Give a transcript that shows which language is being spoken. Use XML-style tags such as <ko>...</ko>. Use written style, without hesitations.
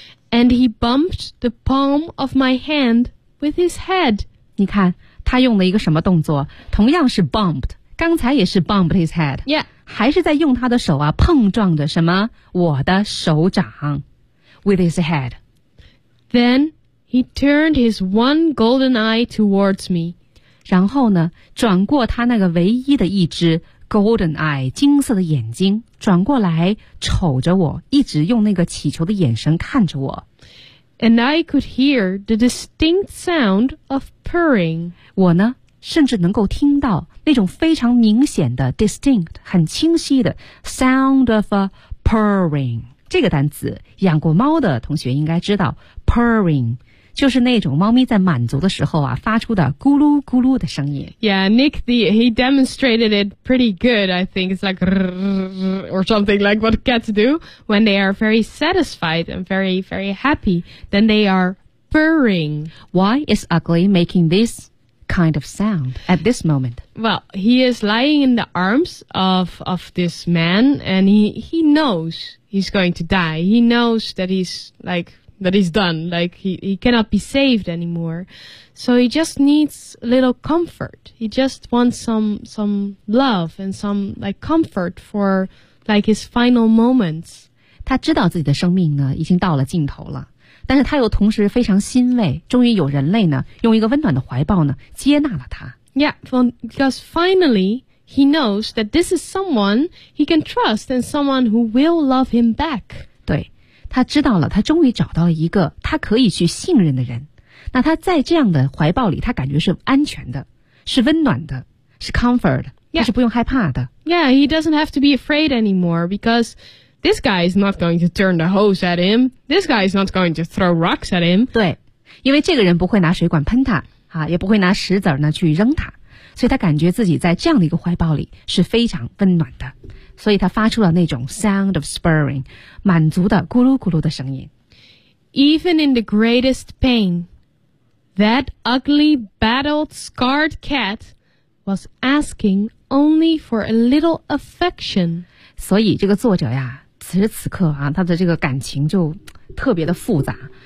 <en>And he bumped the palm of my hand with his head.</en> <zh>你看他用了一个什么动作？同样是 bumped， 刚才也是</zh> <en>bumped his head， yeah，</en> <zh>还是在用他的手啊碰撞着什么我的手掌 ，</zh> <en>with his head。 Then he turned his one golden eye towards me。</en> <zh>然后呢，转过他那个唯一的一只</zh> <en>golden eye</en> <zh>金色的眼睛，转过来瞅着我，一直用那个乞求的眼神看着我。</zh> <en>And I could hear the distinct sound of purring.</en> <zh>我呢，甚至能够听到那种非常明显的 distinct, 很清晰的</zh> <en>sound of purring.</en> <zh>这个单词，养过猫的同学应该知道 purring, 就是那种猫咪在满足的时候啊，发出的咕噜咕噜的声音。</zh> <en>Yeah, Nick, he demonstrated it pretty good, I think. It's like, or something like what cats do when they are very satisfied and very, very happy. Then they are purring. Why is Ugly making this kind of sound at this moment? Well, he is lying in the arms of this man, and he knows he's going to die. He knows that he's like... that he's done, like he cannot be saved anymore. So he just needs a little comfort. He just wants some love and some like comfort for like his final moments.</en> <zh>他知道自己的生命呢已经到了尽头了，但是他又同时非常欣慰，终于有人类呢用一个温暖的怀抱呢接纳了他。</zh> <en>Yeah, because finally he knows that this is someone he can trust and someone who will love him back.</en> <zh>他知道了，他终于找到了一个他可以去信任的人。那他在这样的怀抱里，他感觉是安全的，是温暖的，是 comfort， 他是不用害怕的。</zh> <en>Yeah, he doesn't have to be afraid anymore because this guy is not going to turn the hose at him. This guy is not going to throw rocks at him.</en> <zh>对，因为这个人不会拿水管喷他，啊，也不会拿石子呢去扔他，所以他感觉自己在这样的一个怀抱里是非常温暖的。所以他发出了那种</zh> <en>sound of spurring,</en> <zh>满足的咕噜咕噜的声音。</zh> <en>Even in the greatest pain, that ugly, battled, scarred cat was asking only for a little affection.</en> <zh>所以这个作者呀，此时此刻啊，他的这个感情就特别的复杂。</zh>